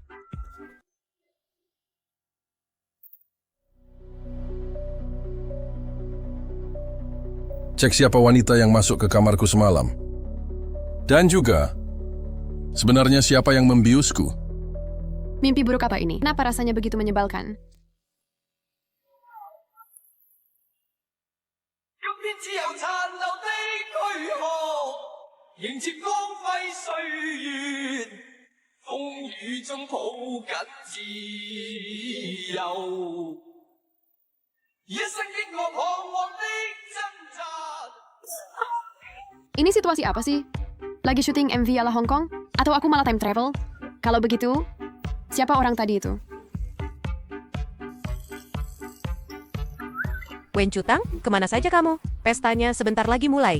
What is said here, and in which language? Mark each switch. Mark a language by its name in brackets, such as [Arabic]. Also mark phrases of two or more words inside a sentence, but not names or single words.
[Indonesian] Cek siapa wanita yang masuk ke kamarku semalam. Dan juga, sebenarnya siapa yang membiusku. Mimpi buruk apa ini? Kenapa rasanya begitu menyebalkan? [Cantonese] 今天只有殘留的軀殼，迎接光輝歲月，風雨中抱緊自由。一生經過彷徨的掙扎。 [Indonesian] Ini situasi apa sih? Lagi syuting MV ala Hong Kong? Atau aku malah [English] time travel? [Indonesian] Kalau begitu, siapa orang tadi itu? Wen Cutang, kemana saja kamu? Pestanya sebentar lagi mulai.